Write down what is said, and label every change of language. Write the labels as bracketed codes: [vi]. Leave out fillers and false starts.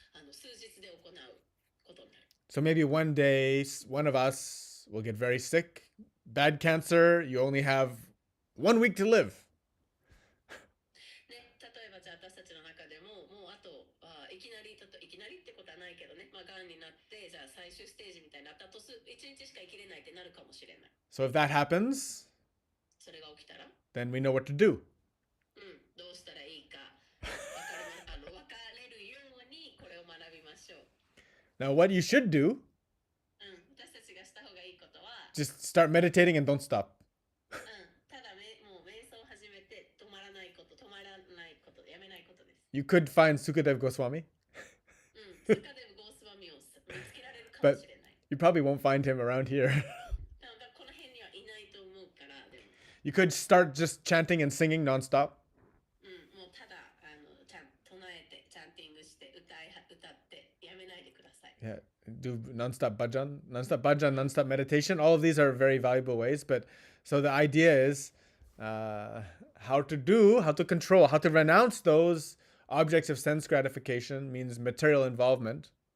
[ja] 数日で行うことになる。 [en] So maybe one day one of us will get very sick, bad cancer, you only have 1 week to live. [ja] ね、例えばじゃあ私たちの中でももうあといきなりってことはないけどね、まあ、がんになってじゃあ最終ステージみたいになったと1日しか生きれないってなるかもしれない。 [en] So if that happens, [ja] それが起きたら、 [en] then we know what to do. [ja] どうしたらいいか分かれるようにこれを学びましょう。 [en] Now, what you should do, [ja] 私たちがした方がいいことは、 [en] just start meditating and don't stop. [ja] ただもう瞑想を始めて止まらないこと、やめないことです。 [en] You could find Sukadev Goswami, [ja] スカデブ・ゴースワミを見つけられるかも [en] but [ja] しれない。 [en] you probably won't find him around here. [ja] この辺にはいないと思うから、でも [en] You could start just chanting and singing nonstop. [ja] もうただ唱えて、チャンティングして、歌ってやめないでください。 [en] Yeah, do nonstop bhajan, nonstop meditation. All of these are very valuable ways. But so the idea is how to control, how to renounce those objects of sense gratification means material involvement.